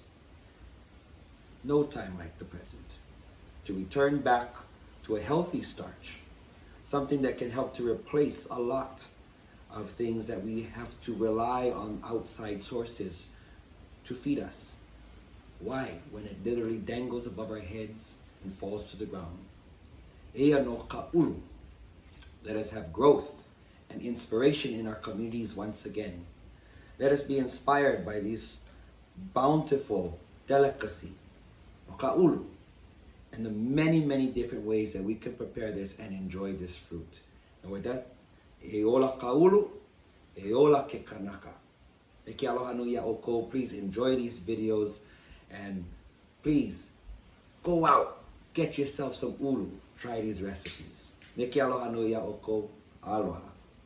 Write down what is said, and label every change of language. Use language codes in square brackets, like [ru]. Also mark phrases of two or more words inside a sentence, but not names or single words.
[en] No time like the present to return back to a healthy starch, something that can help to replace a lot of things that we have to rely on outside sources to feed us. Why? When it literally dangles above our heads and falls to the ground. [haw] Ea no ʻUlu. [en] Let us have growth and inspiration in our communities once again. Let us be inspired by this bountiful delicacy, ʻUlu, and the many, many different ways that we can prepare this and enjoy this fruit. And with that, [haw] e ola ʻUlu, e ola ke kanaka. E ke aloha nui a ʻoukou. [en] Please enjoy these videos and please go out, get yourself some ulu, try these recipes. [haw] Me ke aloha nui a ʻoukou. Aloha.